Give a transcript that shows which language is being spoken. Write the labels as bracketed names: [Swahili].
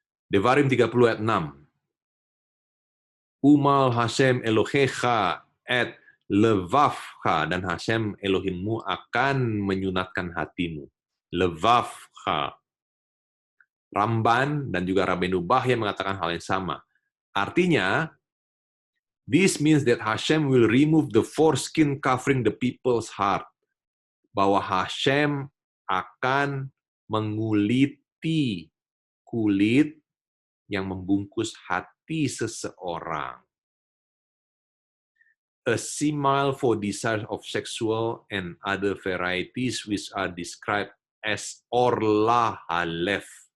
[Indonesian] Devarim 30 ayat 6. [Hebrew] Umal Hashem Elohecha et levavcha, [Indonesian] dan Hashem Elohimmu akan menyunatkan hatimu. [Hebrew] Levavcha. [Indonesian] Ramban dan juga Rabbeinu Bahya mengatakan hal yang sama. Artinya, [English] this means that Hashem will remove the foreskin covering the people's heart. [Indonesian] Bahwa Hashem akan menguliti kulit yang membungkus hati seseorang. [English] A simile for desire of sexual and other varieties which are described as orla halef.